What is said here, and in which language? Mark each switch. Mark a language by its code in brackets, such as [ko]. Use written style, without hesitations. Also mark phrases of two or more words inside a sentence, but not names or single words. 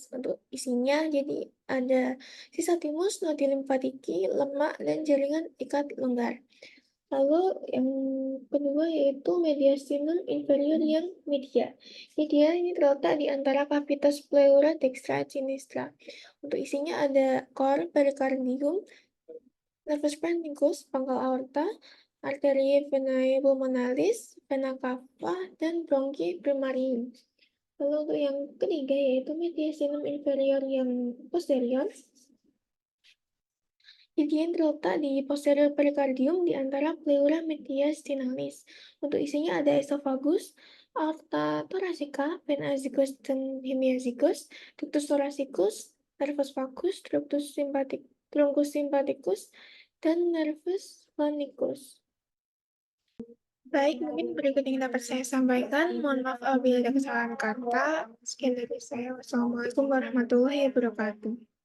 [id] Untuk isinya jadi ada sisa timus, [la] nodi limfatiki, [id] lemak, dan jaringan ikat longgar. Lalu yang kedua yaitu [la] mediastinum inferior [id] yang media. Media ini terletak di antara [la] cavitas pleura dextra sinistra. [id] Untuk isinya ada cor, perikardium, [la] nervus phrenikus, [id] pangkal aorta, [la] arteria venae pulmonalis, vena cava, [id] dan [la] bronchi primarium. [id] Lalu untuk yang ketiga yaitu [la] mediastinum inferior [id] yang posterior. Jadi yang terletak di posterior perikardium di antara [la] pleura mediastinalis. [id] Untuk isinya ada esophagus, [la] aorta thoracika, vena azygos [id] dan hemiazygos, [la] ductus thoracicus, nervus vagus, truncus sympathicus, [id] dan [la] nervus phonicus. [id] Baik, mungkin berikut yang dapat saya sampaikan. Mohon maaf apabila ada kesalahan kata. Sekian dari saya. [ar] والسلام عليكم ورحمة الله وبركاته.